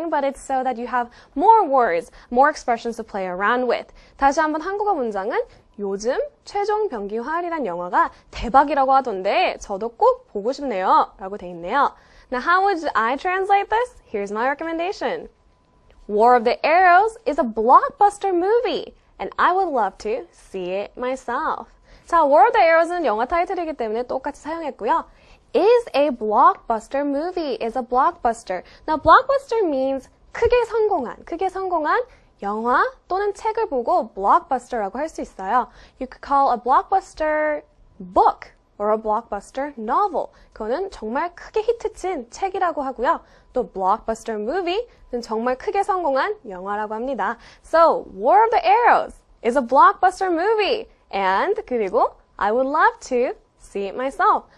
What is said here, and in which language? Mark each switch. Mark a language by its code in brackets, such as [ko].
[en] but it's so that you have more words, more expressions to play around with. [ko] 다시 한번 한국어 문장은 요즘 최종 병기활이란 영화가 대박이라고 하던데 저도 꼭 보고 싶네요 라고 돼 있네요. [en] Now how would I translate this? Here's my recommendation. War of the Arrows is a blockbuster movie and I would love to see it myself. [ko] 자, War of the Arrows는 영화 타이틀이기 때문에 똑같이 사용했고요. [en] Is a blockbuster movie, is a blockbuster. Now, blockbuster means [ko] 크게 성공한 영화 또는 책을 보고 blockbuster라고 할 수 있어요. [en] You could call a blockbuster book or a blockbuster novel. [ko] 그거는 정말 크게 히트친 책이라고 하고요. 또 blockbuster movie는 정말 크게 성공한 영화라고 합니다. [en] So, War of the Arrows is a blockbuster movie. And [ko] 그리고 [en] I would love to see it myself.